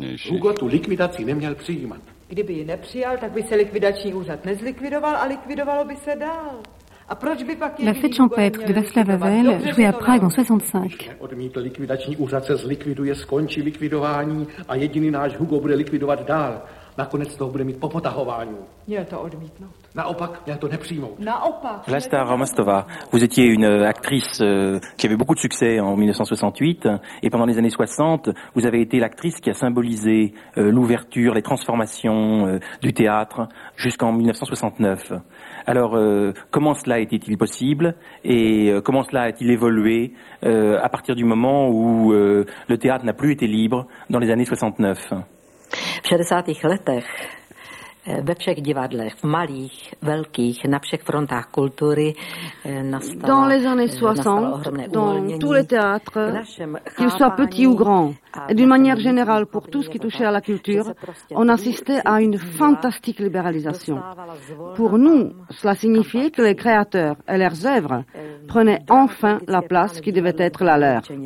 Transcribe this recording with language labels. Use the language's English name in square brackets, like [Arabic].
[Czech] Hugo tu likvidaci neměl přijímat. Kdyby ji nepřijal, tak by se likvidační úřad nezlikvidoval a likvidovalo by se dál. A proč by pak... [French] La fête champêtre de Václav Havel jouée à Prague en 65. [Czech] Odmítl likvidační úřad, se zlikviduje, skončí likvidování a jediný náš Hugo bude likvidovat dál. Nakonec toho bude mít po potahování. Měl to odmítnout. Naopak, [French] la star Rostova, vous étiez une actrice qui avait beaucoup de succès en 1968 et pendant les années 60, vous avez été l'actrice qui a symbolisé l'ouverture, les transformations du théâtre jusqu'en 1969. Alors, comment cela était-il possible et comment cela a-t-il évolué à partir du moment où le théâtre n'a plus été libre dans les années 69? [Czech] V 60. letech ve všech divadlech, malých, velkých, na všech frontách kultury nastalo, [French] dans les années 60, dans tous les théâtres, qu'ils soient petits ou grands, d'une manière générale pour tout ce qui touchait à la culture, on assistait à une fantastique libéralisation. Pour nous, cela signifiait que les créateurs et leurs œuvres prenaient enfin la place qui devait être la leur.